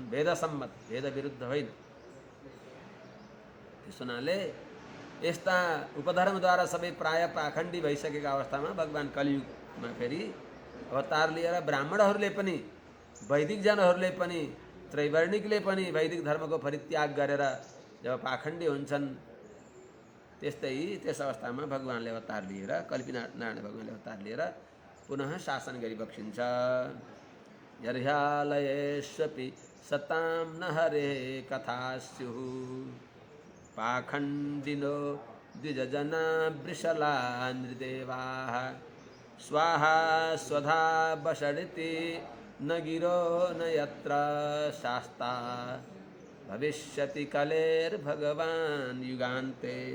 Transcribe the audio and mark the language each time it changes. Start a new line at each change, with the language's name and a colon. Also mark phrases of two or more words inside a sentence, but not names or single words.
Nepali: वेद सम्मत वेद विरुद्ध होइन। त्यस हुनाले यस्ता उपधर्मद्वारा सबै प्राय पाखण्डी भइसकेका अवस्थामा भगवान कलियुगमा फेरि अवतार लिएर ब्राह्मणहरूले पनि वैदिक जनहरूले पनि त्रैवर्णिकले पनि वैदिक धर्मको परित्याग गरेर जब पाखण्डी हुन्छन् त्यस्तै त्यस अवस्थामा भगवानले अवतार लिएर कल्पनारायण भगवानले अवतार लिएर पुनः शासन गरिबक्सिन्छ।
Sanskrit: यर्ह्यालयेष्वपि सतां न हरे कथा स्युः पाखण्डिनो द्विजजना वृषला नृदेवाः स्वाहा स्वधा वषडिति न गिरो न यत्र शास्ता भविष्यति कलेर्भगवान् युगान्ते।